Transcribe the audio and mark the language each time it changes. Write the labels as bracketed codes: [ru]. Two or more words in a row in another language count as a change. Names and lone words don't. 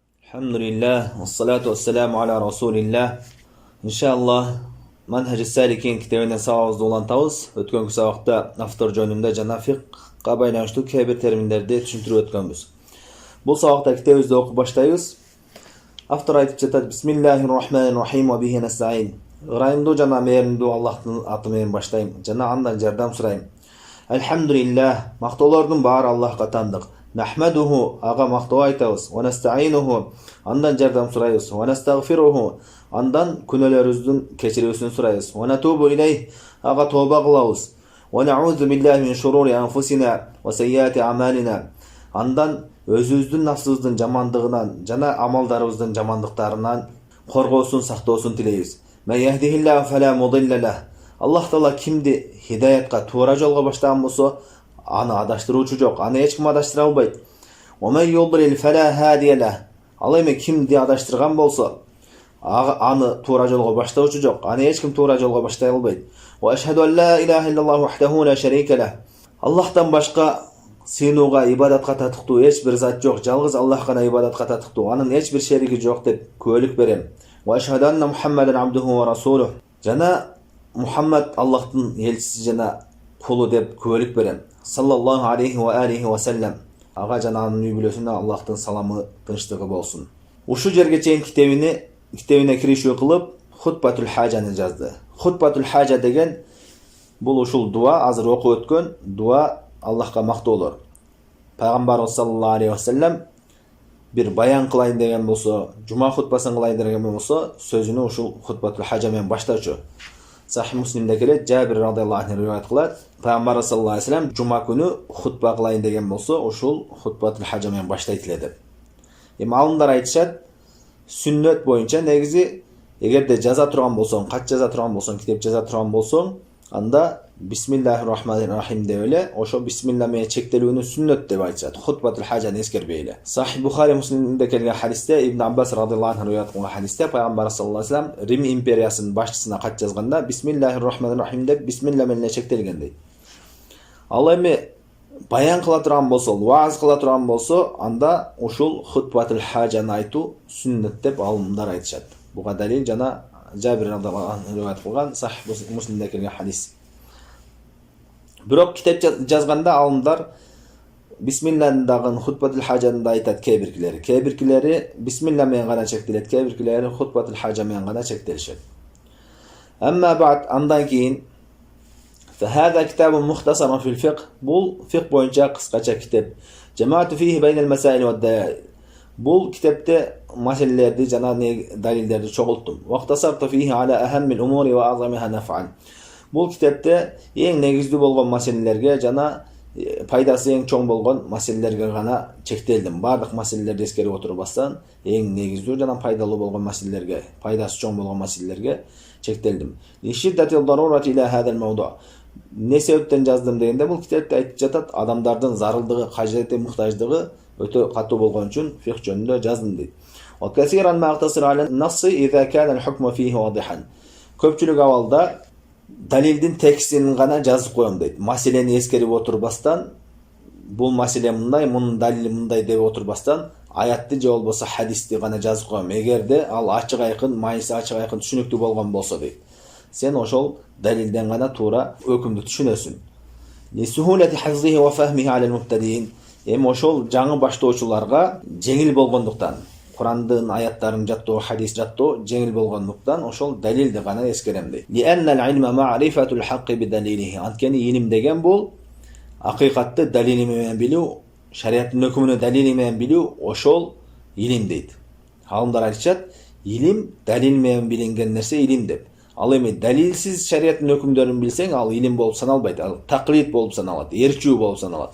[ar] الحمد لله والصلاة والسلام على رسول الله. [ky] Inşallah Manhaj Salikin kitabından sağızды улантабыз. Өткөнкү сабакта автор жөнүндө жана фикка байланыштуу кээ бир терминдерди түшүндүрүп өткөнбүз. Бул сабакта китебибизди окуп баштайбыз. Автор айтып жатат: [ar] بسم الله الرحمن الرحيم وبه نستعين. [ky] Ырайымдуу жана мээримдүү Аллахтын аты менен баштайм жана андан жардам сурайм. Алхамдулиллах, мактоолордун баары Аллахка тандык. Нахмадуху, ага мактоо айтабыз. [ar] ونستعينه, [ky] андан жардам сурайбыз. [ar] ونستغفره, [ky] андан күнөөлөрүбүздүн кечирүүсүн сурайбыз. [ar] ونتوب إليه, [ky] ага тооба кылабыз. [ar] ونعوذ بالله من شرور أنفسنا وسيئات أعمالنا, [ky] андан өзүбүздүн нафсыбыздын жамандыгынан жана амалдарыбыздын жамандыктарынан коргоосун, сактоосун тилейбиз. [ar] من يهده الله فلا مضل له, [ky] Аллах Таала кимди хидаятка, туура жолго баштаган болсо, аны адаштыруучу жок, аны эч ким адаштыра албайт. [ar] ويضلل فلا هادي له, [ky] ал эми кимди адаштырган болсо, аны туура жолго баштоочу жок, аны эч ким туура жолго баштай албайт. [ar] وأشهد أن لا إله إلا الله وحده لا شريك له, [ky] Аллахтан башка сыйынууга, ибадатка татыктуу эч бир зат жок, жалгыз Аллах гана ибадатка татыктуу, анын эч бир шериги жок деп күбөлүк берем. [ar] وأشهد أن محمدا عبده ورسوله, [ky] жана Мухаммад Аллахтын элчиси жана кулу деп күбөлүк берем. [ar] صلى الله عليه وعليه وسلم, [ky] ага жана анын үй бүлөсүнө Аллахтын саламы, тынчтыгы болсун. Ушу жерге чейин китебине киришүү кылып, [ar] خطبة الحاجة [ky] жазды. [ar] خطبة الحاجة [ky] деген бул ушул дуа, азыр окуп өткөн дуа, Аллахка мактоолор. Пайгамбарыбыз [ar] صلى الله عليه وسلم [ky] бир баян кылайын деген болсо, жума хутбасын кылайын деген болсо, сөзүнү ушул [ar] خطبة الحاجة [ky] менен баштачу. Сахih Муслимде келет, Жабир [ar] رضي الله عنه [ky] риваят кылат. Пайгамбар [ar] صلى الله عليه وسلم [ky] жума күнү хутба кылайын деген болсо, ушул [ar] خطبة الحاجة [ky] менен баштайт эле деп. Эми алымдар айтышат, сүннөт боюнча негизи эгерде жаза турган болсоң, кат жаза турган болсоң, китеп жаза турган болсоң, анда [ar] بسم الله الرحمن الرحيم [ky] деп эле, ошо бисмилла менен чектелүүнү сүннөт деп айтышат. [ar] خطبة الحاجة [ky] эскербей эле. Сахih Бухари Муслимде келген хадисте, Ибн Аббас [ar] رضي الله عنه [ky] риваят кылган хадисте Пайгамбар [ar] صلى الله عليه وسلم [ky] Рим империясынын башчысына кат жазганда [ar] بسم الله الرحمن الرحيم [ky] деп бисмилла менен чектелген дейт. Ал эми баян кыла турган болсо, вааз кыла турган болсо, анда ушул [ar] خطبة الحاجة [ky] айтуу сүннөт деп алымдар айтышат. Буга далил жана Жабир [ar] رضي الله عنه [ky] риваят кылган Сахih Муслимде келген хадис. Бирок китеп жазганда алымдар бисмилландагы [ar] خطبة الحاجة [ky] да айтат кээ биркилери бисмилла менен гана чектелет, кээ биркилери [ar] خطبة الحاجة [ky] менен гана чектелишет. [ar] أما بعد, [ky] андан кийин [ar] فهذا كتاب مختصر في الفقه, [ky] бул фикh боюнча кыскача китеп. [ar] جمعت فيه بين المسائل والدليل, [ky] бул китепте маселелерди жана далилдерди чогулттум. [ar] واقتصرت فيه على أهم الأمور وأعظمها نفعا, [ky] бул китепте эң негиздүү болгон маселелерге жана пайдасы эң чоң болгон маселелерге гана чектелдим. Бардык маселелерди эскерип отурбастан эң негиздүү жана пайдалуу болгон маселелерге, пайдасы чоң болгон маселелерге чектелдим. [ar] لشدة الضرورة إلى هذا الموضوع, [ky] не себептен жаздым дегенде, бул китепте айтып жатат, адамдардын зарылдыгы, кажети, муктаждыгы өтө катуу болгон үчүн фикh жөнүндө жаздым дейт. [ar] وكثيرا ما أقتصر على النص إذا كان الحكم فيه واضحا, [ky] көпчүлүк абалда далилдин текстин гана жазып коем дейт. Маселени эскерип отурбастан, бул маселе мындай, мунун далили мындай деп отурбастан, аятты же болбосо хадисти гана жазып коем. Эгерде ал ачык айкын, майысы ачык айкын түшүнүктүү болгон болсо дейт, сен ошол далилден гана туура өкүмдү түшүнөсүн. [ar] لسهولة حفظه وفهمه على المبتدئين, [ky] эми ошол жаңы баштоочуларга жеңил болгондуктан, Курандын аяттарын жаттоо, хадис жаттоо жеңил болгондуктан ошол далилди гана эскерем дейт. [ar] لأن العلم معرفة الحق بدليله, [ky] анткени илим деген бул акыйкатты далили менен билүү, шариаттын өкүмүнө далили менен билүү, ошол илим дейт. Алымдар айтышат, илим далил менен билинген нерсе илим деп. Ал эми далилсиз шариаттын өкүмдөрүн билсең, ал илим болуп саналбайт, ал таклид болуп саналат, эрчүү болуп саналат.